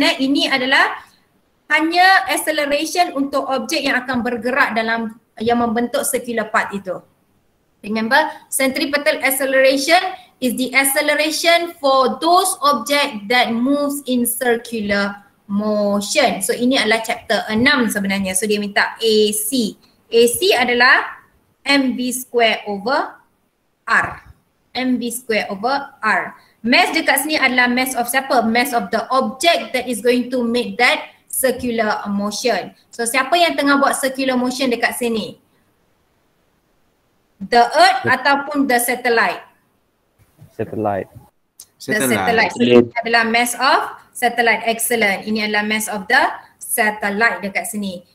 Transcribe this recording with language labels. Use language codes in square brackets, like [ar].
[ms] Ini adalah hanya acceleration untuk objek yang akan bergerak dalam, yang membentuk circular path itu. [en] Remember, centripetal acceleration is the acceleration for those objects that moves in circular motion. [ms] So ini adalah chapter 6 sebenarnya. So dia minta AC. AC adalah mv square over r. mv square over r. Mass dekat sini adalah mass of siapa? [en] Mass of the object that is going to make that circular motion. [ms] So siapa yang tengah buat circular motion dekat sini? [en] The earth ataupun the satellite? Satellite. The satellite. [ms] So ini adalah [en] mass of satellite. [ms] Excellent. Ini adalah [en] mass of the satellite [ms] dekat sini.